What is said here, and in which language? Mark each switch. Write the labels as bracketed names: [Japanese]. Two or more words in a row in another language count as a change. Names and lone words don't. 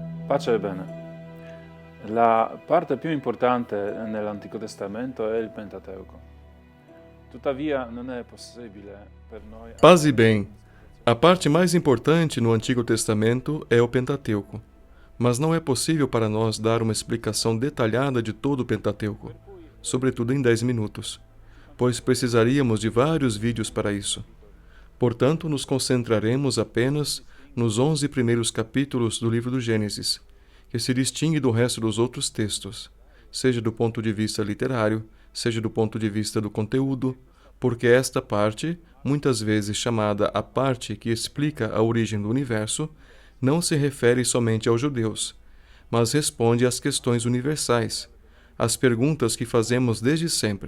[Italian] Pace e bene. La parte più importante nell'Antico Testamento è il Pentateuco. Tuttavia non è possibile per noi [Portuguese] Paz e bem. A parte mais importante no Antigo Testamento é o Pentateuco, mas não é possível para nós dar uma explicação detalhada de todo o Pentateuco, sobretudo em 10 minutos, pois precisaríamos de vários vídeos para isso. Portanto, nos concentraremos apenas nos 11 primeiros capítulos do livro do Gênesis, que se distingue do resto dos outros textos, seja do ponto de vista literário, seja do ponto de vista do conteúdo, porque esta parte, muitas vezes chamada a parte que explica a origem do universo, não se refere somente aos judeus, mas responde às questões universais, às perguntas que fazemos desde sempre.